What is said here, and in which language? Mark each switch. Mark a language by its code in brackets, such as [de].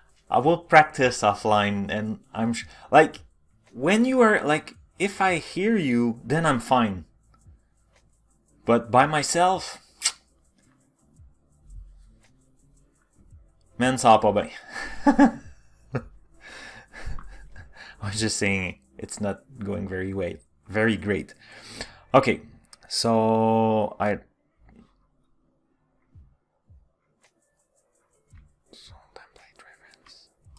[en] I will practice offline, and like when you are like, if I hear you, then I'm fine. But by myself, man, [fr] ça va pas bien. [en] I was just saying it's not going very great. Okay, so template reference.